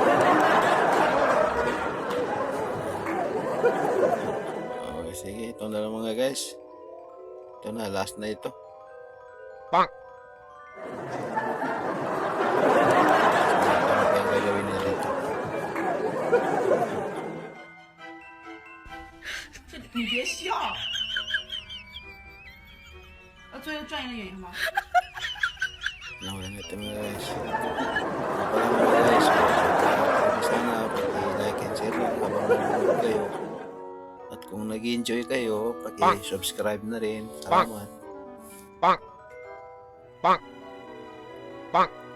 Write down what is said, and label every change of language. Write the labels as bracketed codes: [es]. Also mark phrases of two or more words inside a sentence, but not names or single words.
[tl] Okay, sige. Ito na lang mga guys. Ito na. Last na ito. Bonk. Ano kayang gagawin niya dito? [zh] 你别笑。那作业赚一点吗？ [tl] Nawala na ito mga guys. Pala mga guys. Sana paki- [en] like and share [tl] lang habang nanonood kayo. At kung nag-enjoy kayo, paki-subscribe na rin. Salamat. Bonk. Bonk. Bonk.